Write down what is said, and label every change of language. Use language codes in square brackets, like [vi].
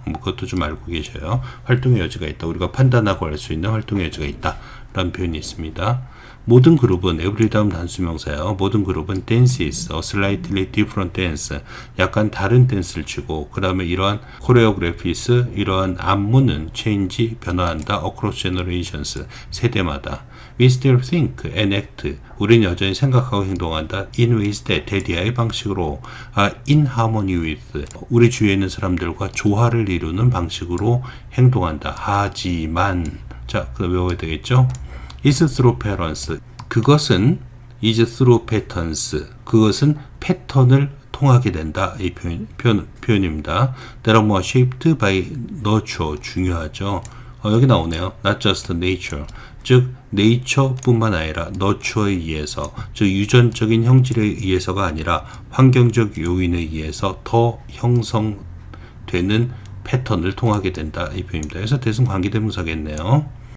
[ko] 뭐 그것도 좀 알고 계셔요. 활동의 여지가 있다. 우리가 판단하고 할 수 있는 활동의 여지가 있다. 라는 표현이 있습니다. 모든 그룹은 every 다음 단수명사예요. 모든 그룹은 [en] dances a slightly different dance, [ko] 약간 다른 댄스를 추고, 그 다음에 이러한 choreographies, 이러한 안무는 [en] change, [ko] 변화한다. [en] across generations, [ko] 세대마다. [en] We still think and act, [ko] 우린 여전히 생각하고 행동한다. [en] in ways that, [ko] 대디아의 방식으로, [en] in harmony with, [ko] 우리 주위에 있는 사람들과 조화를 이루는 방식으로 행동한다. 하지만, 자, 그거 외워야 되겠죠? [en] is through patterns, [ko] 그것은 [en] is through patterns, [ko] 그것은 패턴을 통하게 된다. 이 표현입니다. [en] that are more shaped by nurture, [ko] 중요하죠. 여기 나오네요. [en] not just nature, [ko] 즉 네이처뿐만 아니라 nurture에 의해서, 즉 유전적인 형질에 의해서가 아니라 환경적 요인에 의해서 더 형성되는 패턴을 통하게 된다. 이 표현입니다. 그래서 대승 관계대명사겠네요.